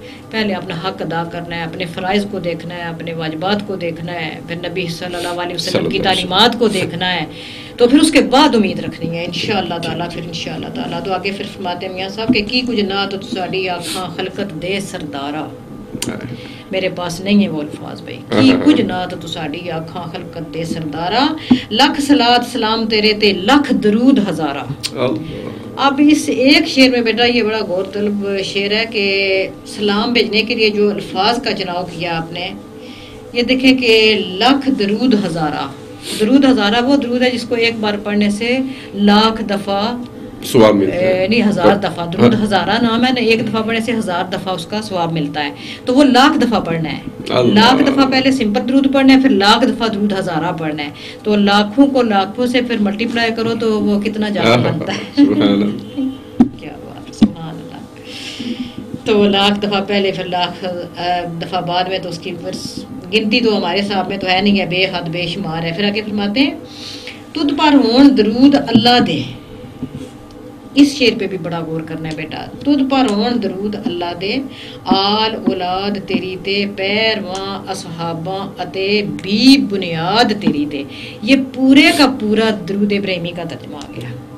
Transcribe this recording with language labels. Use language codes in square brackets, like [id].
[ur] پہلے اپنا حق ادا کرنا ہے. اپنے فرائض کو دیکھنا ہے. اپنے واجبات کو دیکھنا ہے. پھر نبی صلی اللہ علیہ وسلم کی تعلیمات کو دیکھنا ہے. تو پھر اس کے بعد امید رکھنی ہے انشاءاللہ تعالیٰ. پھر انشاءاللہ تعالیٰ تو آگے پھر فرماتے ہیں میاں صاحب کہ [pa] کی کچھ نہ تو ساڈی آنکھاں خلقت دے سردارا. [ur] میرے پاس نہیں ہے وہ الفاظ بھائی. [pa] کی کچھ نہ تو ساڈی آنکھاں خلقت دے سردارا. لکھ صلاۃ سلام تیرے تے لکھ درود ہزارہ. [ur] اب اس ایک شعر میں بیٹا یہ بڑا غور طلب شعر ہے کہ سلام بھیجنے کے لیے جو الفاظ کا چناؤ کیا آپ نے. یہ دیکھیں کہ [pa] لکھ درود ہزارہ. [ur] درود ہزارہ وہ درود ہے جس کو ایک بار پڑھنے سے لاکھ دفعہ ثواب ملتا ہے. نہیں 1000 دفعہ. درود ہزارہ نام ہے نا. ایک دفعہ پڑھنے سے 1000 دفعہ اس کا ثواب ملتا ہے. تو وہ لاکھ دفعہ پڑھنا ہے. لاکھ دفعہ پہلے سمپل درود پڑھنا ہے پھر لاکھ دفعہ درود ہزارہ پڑھنا ہے. تو لاکھوں کو لاکھوں سے پھر ملٹی پلائی کرو تو وہ کتنا زیادہ بنتا ہے. کیا بات. سبحان اللہ. تو لاکھ دفعہ پہلے پھر لاکھ دفعہ بعد میں تو اس کی گنتی تو ہمارے صاحب میں تو ہے نہیں ہے. بے حد بے شمار ہے. پھر آگے فرماتے ہیں [pa] تجھ پر ہون درود اللہ دے [ur] اس شعر پہ بھی بڑا غور کرنا ہے بیٹا. [pa] تجھ پر ہون درود اللہ دے آل اولاد تیری تے پیرواں اصحاباں اتے بھی بنیاد تیری تے. [ur] یہ پورے کا پورا درود ابراہیمی کا ترجمہ آ گیا.